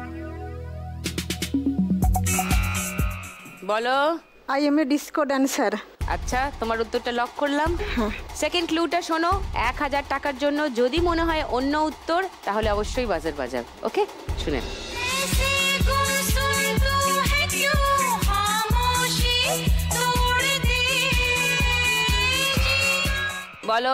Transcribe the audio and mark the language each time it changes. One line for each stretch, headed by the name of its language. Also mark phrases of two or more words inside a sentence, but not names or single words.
Bangla: বলো
English: I am a Disco Dancer
Bangla: আচ্ছা, তোমার উত্তরটা লক করলাম। সেকেন্ড ক্লুটা শোনো, 1000 টাকার জন্য যদি মনে হয় অন্য উত্তর তাহলে অবশ্যই বাজার বাজার। ওকে, শুনেন। বলো।